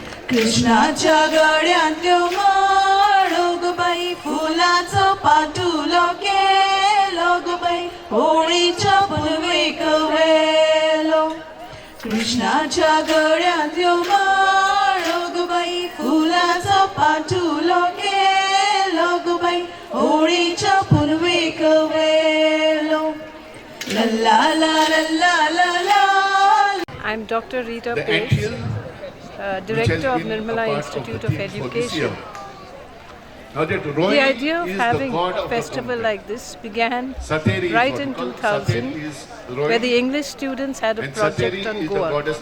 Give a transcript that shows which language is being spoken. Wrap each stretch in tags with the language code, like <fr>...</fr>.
<kok>कृष्णाच्या गळ्यांतल्यो माळो ग बाई फुलाचो पाटुलो केलो बाई होळीच्या पुनवेक वेलो कृष्णाच्या गळ्यात यो माळो ग बाई फुलाचा पाठुलो केलो ग बाई होळीच्या पुनवेक वेलो ला ला ला ला ला ला.</kok> <en>I'm Dr. Rita Page, Director of Nirmala Institute of Education. The idea of having a festival like this began right in 2000, where the English students had a project on Goa.</en>